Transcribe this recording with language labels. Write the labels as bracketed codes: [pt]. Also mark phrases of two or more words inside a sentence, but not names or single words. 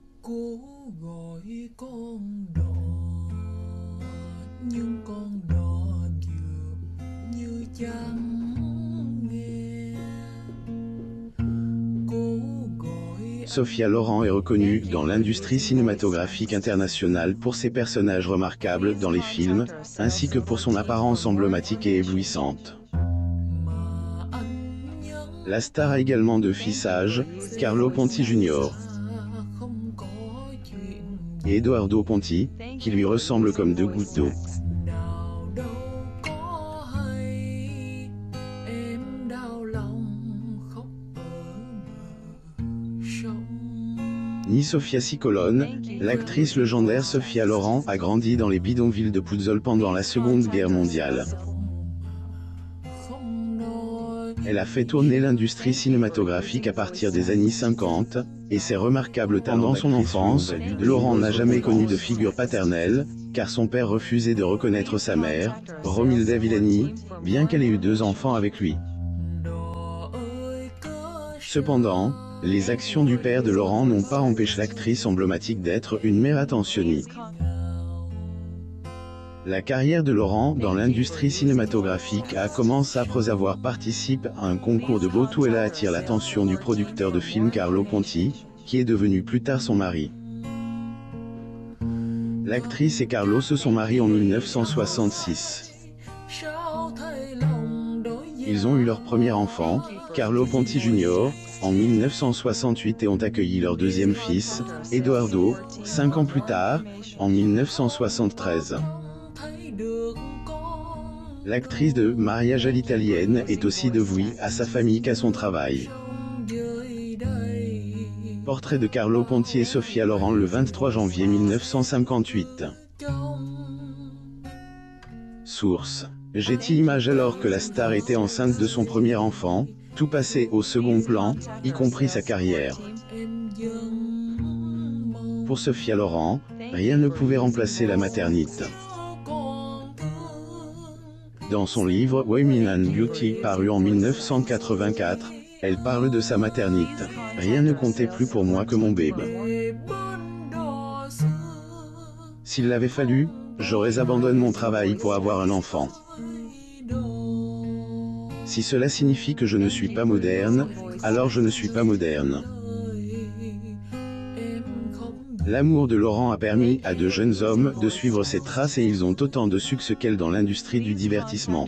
[vi] Cố gọi con đò nhưng con đò dường như chẳng nghe. Cố gọi [fr] Sophia Loren est reconnue dans l'industrie cinématographique internationale pour ses personnages remarquables dans les films, ainsi que pour son apparence emblématique et éblouissante. [vi] mà anh nhớ [fr] La star a également deux fils sages, Carlo Ponti Jr. [vi] không có chuyện [fr] et Edoardo Ponti, qui lui ressemblent comme deux gouttes d'eau. [vi] nào đâu có hay. Em đau lòng khóc ở bờ sông. [fr] Née Sofia Cicolone, l'actrice légendaire Sophia Loren a grandi dans les bidonvilles de Puzzle pendant la Seconde Guerre mondiale. [vi] Không nói [fr] Elle a fait tourner l'industrie cinématographique à partir des années 50, et ses remarquables talents. Pendant son enfance, Loren n'a jamais connu de figure paternelle, car son père refusait de reconnaître sa mère, Romilda Villani, bien qu'elle ait eu deux enfants avec lui. [vi] đò ơi cớ [fr] Cependant, les actions du père de Loren n'ont pas empêché l'actrice emblématique d'être une mère attentionnée. La carrière de Loren dans l'industrie cinématographique a commencé après avoir participé à un concours de beauté. Elle attire l'attention du producteur de films Carlo Ponti, qui est devenu plus tard son mari. L'actrice et Carlo se sont mariés en 1966. [vi] sao thay lòng đối với [fr] Ils ont eu leur premier enfant, Carlo Ponti Jr., en 1968 et ont accueilli leur deuxième fils, Edoardo, 5 ans plus tard, en 1973. [vi] thấy được con [fr] L'actrice de mariage à l'italienne est aussi dévouée à sa famille qu'à son travail. [vi] sông dưới đây. [fr] Portrait de Carlo Ponti et Sophia Loren le 23 janvier 1958. [vi] Trong [fr] Source. Getty Images. Alors que la star était enceinte de son premier enfant, tout passait au second plan, y compris sa carrière. [vi] em vẫn mong [fr] Pour Sophia Loren, rien ne pouvait remplacer la maternité. [vi] còn thương. [fr] Dans son livre Women and Beauty paru en 1984, elle parle de sa maternité. Rien ne comptait plus pour moi que mon bébé. [vi] Về bên đò xưa [fr] S'il l'avait fallu, j'aurais abandonné mon travail pour avoir un enfant. Si cela signifie que je ne suis pas moderne, alors je ne suis pas moderne. L'amour de Loren a permis à de jeunes hommes de suivre ses traces et ils ont autant de succès qu'elle dans l'industrie du divertissement.